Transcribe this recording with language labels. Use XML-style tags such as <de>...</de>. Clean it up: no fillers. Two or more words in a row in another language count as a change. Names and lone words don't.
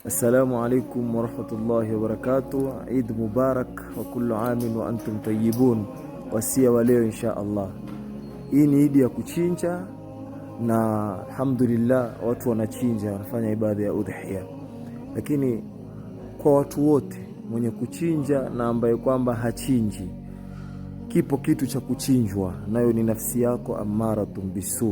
<ar>السلام عليكم ورحمة الله وبركاته. عيد مبارك وكل عام وأنتم طيبون.</ar> <sw>Wasia wa leo</sw> <ar>إن شاء الله.</ar> <sw>Hii ni Eid ya kuchinja na alhamdulillah watu wanachinja, wanafanya ibada ya udhiya. Lakini kwa watu wote mwenye kuchinja na ambaye kwamba hachinji, kipo kitu cha kuchinjwa, nayo ni nafsi yako</sw> <ar>أمارة بالسوء.</ar>